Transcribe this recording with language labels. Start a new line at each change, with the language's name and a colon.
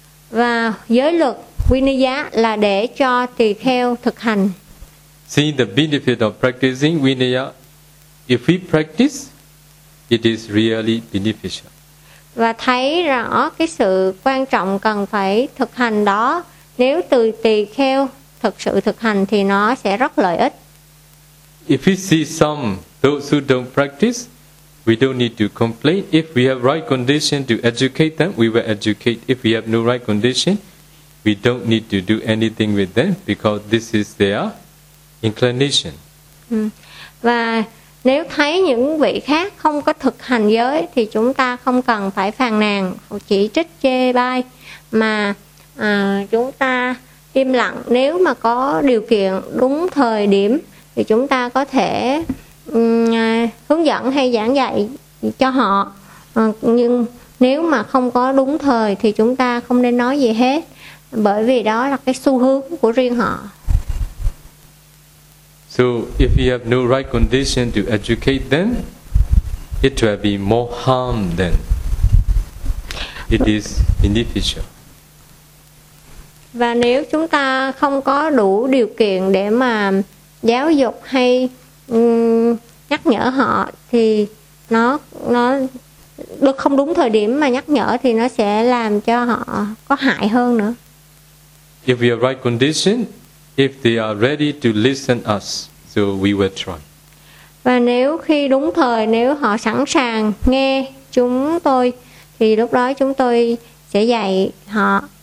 Vietnamese: Và giới luật Vinaya là để cho tỳ kheo thực hành.
English: See the benefit of practicing Vinaya. If we practice, it is really beneficial.
Vietnamese: Và thấy rõ cái sự quan trọng cần phải thực hành đó. Nếu từ tỳ kheo thực sự thực hành thì nó sẽ rất lợi ích.
English: If we see some those who don't practice, we don't need to complain. If we have right condition to educate them, we will educate. If we have no right condition, we don't need to do anything with them because this is their inclination.
Vietnamese: Và nếu thấy những vị khác không có thực hành giới thì chúng ta không cần phải phàn nàn, chỉ trích, chê bai, mà chúng ta im lặng. Nếu mà có điều kiện đúng thời điểm thì chúng ta có thể hướng dẫn hay giảng dạy cho họ, nhưng nếu mà không có đúng thời thì chúng ta không nên nói gì hết, bởi vì đó là cái xu hướng của riêng họ.
English: So if you have no right condition to educate them, it will be more harm than it is beneficial.
Vietnamese: Và nếu chúng ta không có đủ điều kiện để mà giáo dục hay nhắc nhở họ thì nó được không đúng thời điểm mà nhắc nhở thì nó sẽ làm cho họ có hại hơn nữa.
English: If we are right condition, if they are ready to listen us, so we will try.
Vietnamese: Và nếu khi đúng thời, nếu họ sẵn sàng nghe chúng tôi thì lúc đó chúng tôi sẽ dạy họ.